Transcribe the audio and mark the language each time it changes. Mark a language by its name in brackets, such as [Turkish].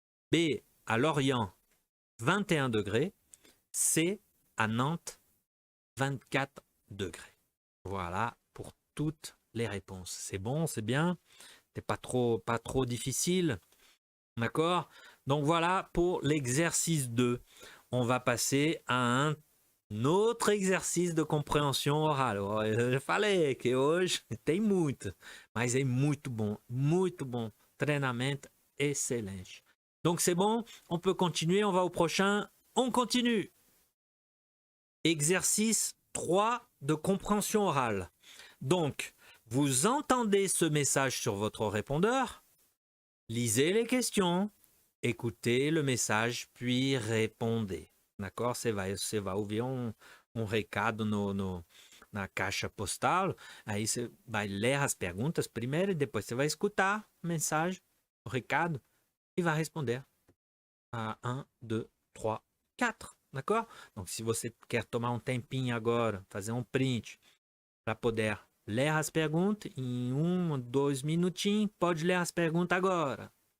[French] B, à Lorient, 21 degrés. C, à Nantes, 24 degrés. Voilà pour toutes les réponses. C'est bon, c'est bien. C'est pas trop difficile. D'accord? Donc voilà pour l'exercice 2. On va passer à un autre exercice de compréhension orale. [Portuguese] Eu falei que hoje tem muito, mas é muito bom. Treinamento excelente. [French] Donc c'est bon, on peut continuer, on va au prochain. On continue. Exercice 3 de compréhension orale. Donc, vous entendez ce message sur votre répondeur, lisez les questions, écoutez le message, puis répondez. D'accord? [Portuguese] Você vai ouvir recado na caixa postal, aí você vai ler as perguntas primeiro e depois você vai escutar a mensagem, o recado, e vai responder. 1, 2, 3, 4. D'accord? Donc, se você quer tomar um tempinho agora, fazer um print, para poder ler as perguntas, em 1, 2 minutinhos, pode ler as perguntas agora.